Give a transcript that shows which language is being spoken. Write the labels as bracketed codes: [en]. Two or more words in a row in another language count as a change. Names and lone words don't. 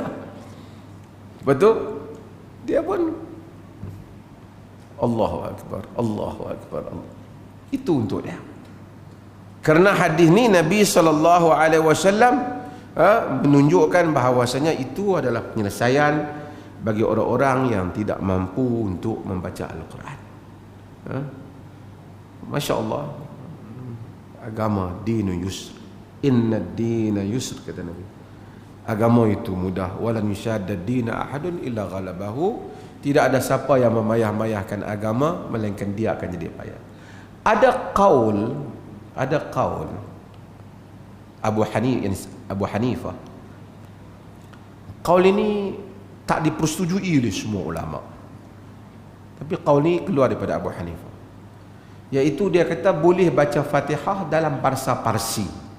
[ms] Betul? Dia pun [ar] الله أكبر، الله أكبر, Allah. [ms] Itu untuk dia. Kerana hadis ni Nabi SAW menunjukkan bahawasanya itu adalah penyelesaian bagi orang-orang yang tidak mampu untuk membaca Al-Quran. [ar] ما شاء الله, agama دين يسر، إن الدين يسر, [ms] kata Nabi. Agama itu mudah. [ar] ولن يشاد الدين أحد إلا غلبه. [ms] Tidak ada siapa yang memayah-mayahkan agama melainkan dia akan jadi payah. Ada qaul Abu Hanifah. Qaul ini tak dipersetujui oleh semua ulama, tapi qaul ini keluar daripada Abu Hanifah, iaitu dia kata boleh baca Fatihah dalam bahasa Parsi.